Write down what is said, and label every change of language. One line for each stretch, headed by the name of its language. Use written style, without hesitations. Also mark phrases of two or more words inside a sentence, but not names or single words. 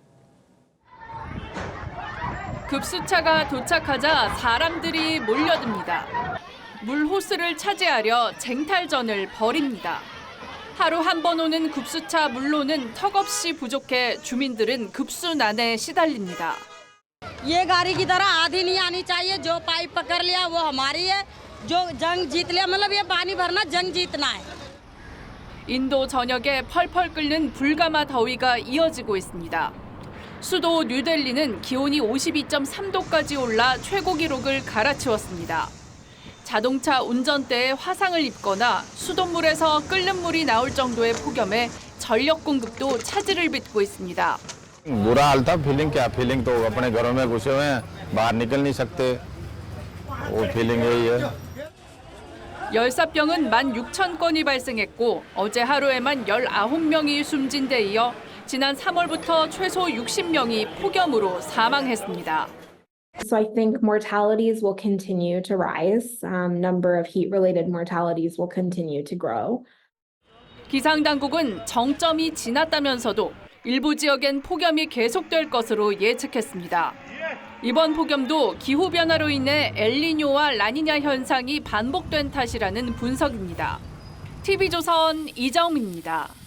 Korean: 급수차가 도착하자 사람들이 몰려듭니다. 물 호스를 차지하려 쟁탈전을 벌입니다. 하루 한 번 오는 급수차 물로는 턱없이 부족해 주민들은 급순환에 시달립니다.
Hindi: ये गाड़ी की तरह आधी नहीं आनी चाहिए जो पाइप पकड़ लिया वो हमारी है जो जंग जीत लिया मतलब ये पानी भरना जंग जीतना है.
Korean: 인도 전역에 펄펄 끓는 불가마 더위가 이어지고 있습니다. 수도 뉴델리는 기온이 52.3도까지 올라 최고 기록을 갈아치웠습니다. 자동차 운전대에 화상을 입거나 수돗물에서 끓는 물이 나올 정도의 폭염에 전력 공급도 차질을 빚고 있습니다.
Hindi: बुरा हाल था फीलिंग क्या फीलिंग तो अपने घरों में घुसे हुए हैं बाहर निकल नहीं सकते वो फीलिंग यही है.
Korean: 열사병은 16,000건이 발생했고 어제 하루에만 19명이 숨진 데 이어 지난 3월부터 최소 60명이 폭염으로 사망했습니다.
English: So I think mortalities will continue to rise. Number of heat-related mortalities will continue to grow.
Korean: 기상당국은 정점이 지났다면서도 일부 지역엔 폭염이 계속될 것으로 예측했습니다. 이번 폭염도 기후변화로 인해 엘니뇨와 라니냐 현상이 반복된 탓이라는 분석입니다. TV조선 이정민입니다.